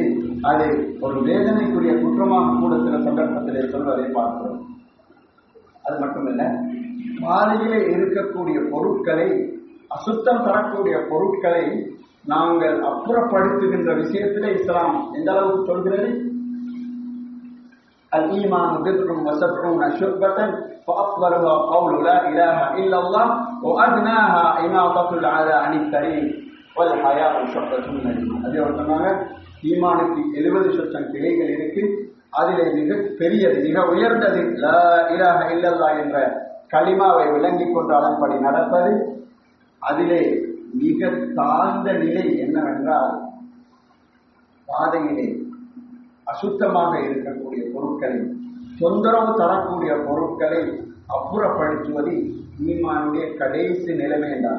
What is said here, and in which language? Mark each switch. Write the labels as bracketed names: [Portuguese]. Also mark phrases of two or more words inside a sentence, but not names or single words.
[Tamil] அது ஒரு வேதனைக்குரிய குற்றமாக கூட சில சந்தர்ப்பத்திலே சொல்வதை பார்க்கிறோம். அது மட்டுமல்ல, பாதையிலே இருக்கக்கூடிய பொருட்களை, அசுத்தம் தரக்கூடிய பொருட்களை நாங்கள் அப்புறப்படுத்துகின்ற விஷயத்திலே இஸ்லாம் எந்த அளவுக்கு சொல்கிறது? [Arabic] الإيمان بضع وسبعون شعبة فأفضلها قول لا إله إلا الله وأدناها إماطة الأذى عن الطريق والحياء شعبة من الإيمان. [Tamil] அதே சொன்னாங்க, ஈமானுக்கு 70 கிளைகள் இருக்கு, அதிலே மிக பெரியது, மிக உயர்ந்தது [Arabic] لا إله إلا الله [Tamil] என்ற கலிமாவை விளங்கிக் கொண்டு அதன்படி நடப்பது. அதிலே மிக தாழ்ந்த நிலை என்னவென்றால், பாதையிலே அசுத்தமாக இருக்கக்கூடிய பொருட்களை, தொந்தரவு தரக்கூடிய பொருட்களை அப்புறப்படுத்துவது ஈமானுடைய கடைசி நிலைமை என்றார்.